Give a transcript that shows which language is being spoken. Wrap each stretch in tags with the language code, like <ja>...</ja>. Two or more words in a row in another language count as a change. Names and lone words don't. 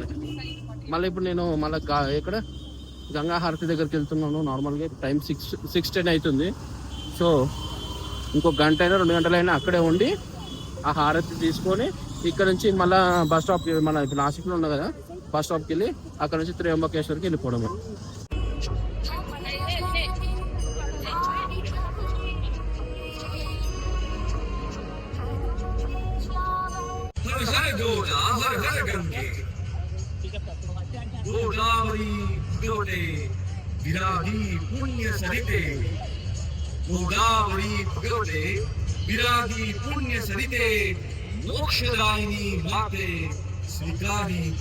<te>మళ్ళీ ఇప్పుడు నేను మళ్ళీ ఇక్కడ గంగా హారతి దగ్గరికి వెళ్తున్నాను. నార్మల్గా టైం 6:10 అవుతుంది. సో ఇంకో గంట అయినా 2 గంటలైనా అక్కడే ఉండి ఆ హారతి తీసుకొని ఇక్కడ నుంచి మళ్ళీ</te> <en>bus stop,</en> <te>మన ఇప్పుడు నాసిక్లో ఉన్నా కదా</te> <en>bus stop</en> <te>వెళ్ళి అక్కడ నుంచి త్రయంబకేశ్వర్కి వెళ్ళిపోవడమే.</te> <mr>गोदावरी भगवते विरागी पुण्य सरिते गोदावरी भगवते विरागी पुण्य सरिते मोक्षदायिनी माते स्वीकारी</mr>